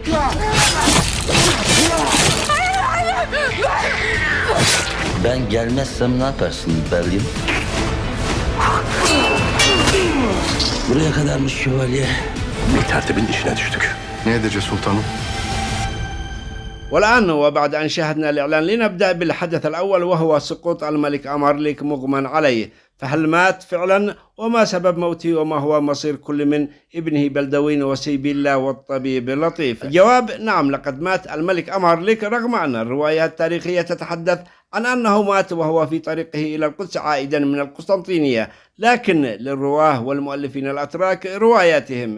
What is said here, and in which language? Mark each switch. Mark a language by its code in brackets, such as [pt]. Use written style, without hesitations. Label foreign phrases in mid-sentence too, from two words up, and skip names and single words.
[tr] Ben gelmezsem ne yaparsın Berlin? Buraya kadarmış şövalye. Bir tertibin işine düştük. Ne edeceğiz sultanım? [ar] والآن وبعد أن شاهدنا الإعلان لنبدأ بالحدث الأول، وهو سقوط الملك أمارليك مغمى عليه. فهل مات فعلا؟ وما سبب موته؟ وما هو مصير كل من ابنه بلدوين وسيبيلا والطبيب لطيف؟ الجواب: نعم، لقد مات الملك أمارليك، رغم أن الروايات التاريخية تتحدث عن أنه مات وهو في طريقه إلى القدس عائدا من القسطنطينية، لكن للرواه والمؤلفين الأتراك رواياتهم.